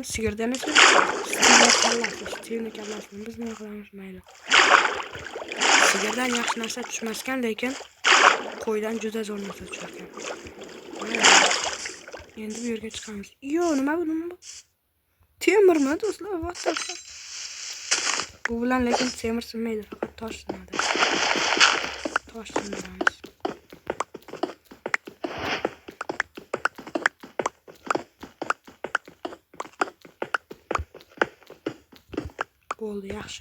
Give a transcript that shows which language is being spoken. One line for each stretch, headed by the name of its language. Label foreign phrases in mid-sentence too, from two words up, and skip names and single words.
Uzbek: Sigirdan esa stivni kallasini biz nima qilamiz, mayli. Sigirdan yaxshi narsa tushmaskan, lekin qo'ydan juda zo'r narsa tushar ekan. Endi bu yerga chiqamiz. Yo, nima bu? Temirmi do'stlar?
English: What the fuck?
Uzbek: Bu bilan lekin temir sinmaydi, faqat tosh sinadi. Tosh sindiramiz. Bo'ldi, yaxshi.